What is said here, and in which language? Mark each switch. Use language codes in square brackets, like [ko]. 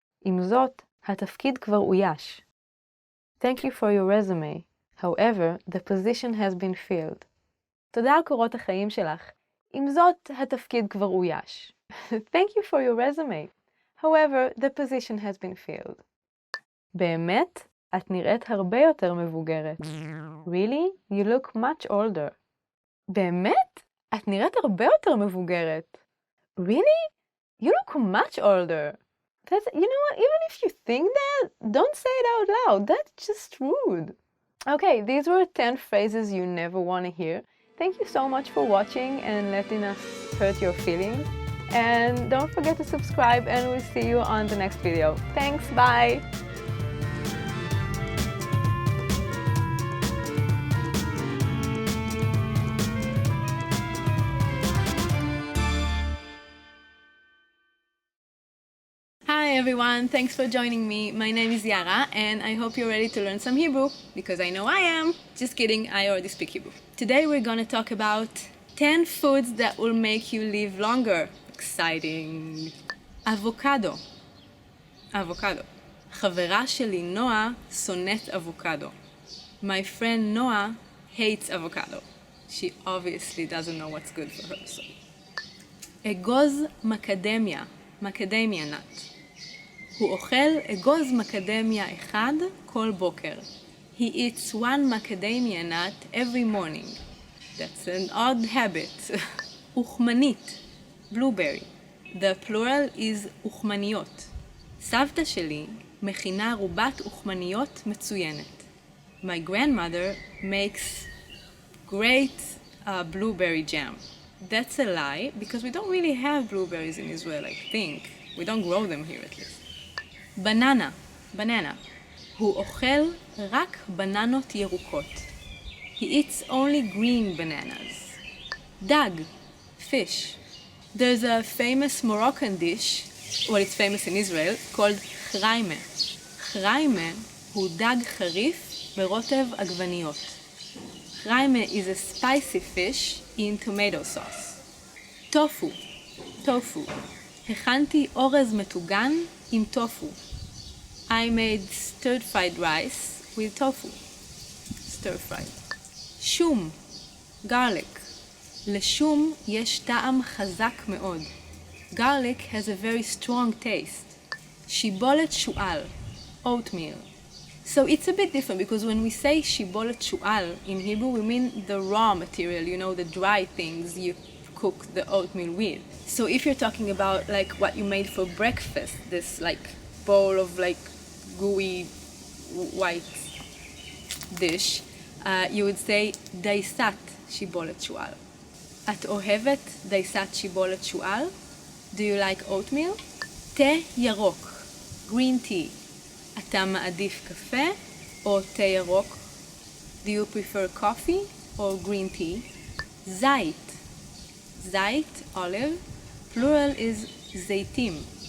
[he] עם זאת, התפקיד כבר אויש. [en] Thank you for your resume. However, the position has been filled. [he] תודה על קורות החיים שלך. עם זאת, התפקיד כבר אויש. [en] Thank you for your resume. However, the position has been filled. [he] באמת? את נראית הרבה יותר מבוגרת. [en] Really? You look much older. [he] באמת? את נראית הרבה יותר מבוגרת. [en] Really? You look much older. That's, you know what? Even if you think that, don't say it out loud. That's just rude. Okay, these were 10 phrases you never want to hear. Thank you so much for watching and letting us hurt your feelings. And don't forget to subscribe, and we'll see you on the next video. Thanks, bye! Hi everyone, thanks for joining me. My name is Yara and I hope you're ready to learn some Hebrew, because I know I am. Just kidding, I already speak Hebrew. Today we're gonna talk about 10 foods that will make you live longer. Exciting. Avocado. Avocado. [he] חברה שלי נועה שונאת אבוקדו. [en] My friend Noah hates avocado. She obviously doesn't know what's good for her. [he] So. אגוז מקדמיה. מקדמיה nut. הוא אוכל אגוז מקדמיה אחד כל בוקר. [en] He eats one macadamia nut every morning. That's an odd habit. אוכמנית. blueberry. The plural is אוכמניות. [he] סבתא שלי מכינה רובת אוכמניות מצוינת. [en] My grandmother makes great blueberry jam. That's a lie, because we don't really have blueberries in Israel, I think. We don't grow them here at least. Banana. Banana. [he] הוא אוכל רק בננות ירוקות. [en] He eats only green bananas. Dag. Fish. There's a famous Moroccan dish, well, it's famous in Israel, called chraime. [he] Chraime הוא דג חריף ברוטב עגבניות. [en] Chraime is a spicy fish in tomato sauce. Tofu. Tofu. [he] הכנתי אורז מטוגן עם טופו. [en] I made stir-fried rice with tofu. Stir-fried. שום. Garlic. [he] לשום יש טעם חזק מאוד. [en] Garlic has a very strong taste. שיבולת שועל. Oatmeal. So it's a bit different because when we say shibolet shu'al in Hebrew, we mean the raw material, you know, the dry things you cook the oatmeal with. So if you're talking about like what you made for breakfast, this like bowl of like gooey white dish, you would say daisat shibolet shu'al. [he] את אוהבת דייסת שיבולת שועל? [en] Do you like oatmeal? [he] תה ירוק, green tea. אתה מעדיף קפה או תה ירוק? [en] Do you prefer coffee or green tea? זית. זית, olive. Plural is זיתים.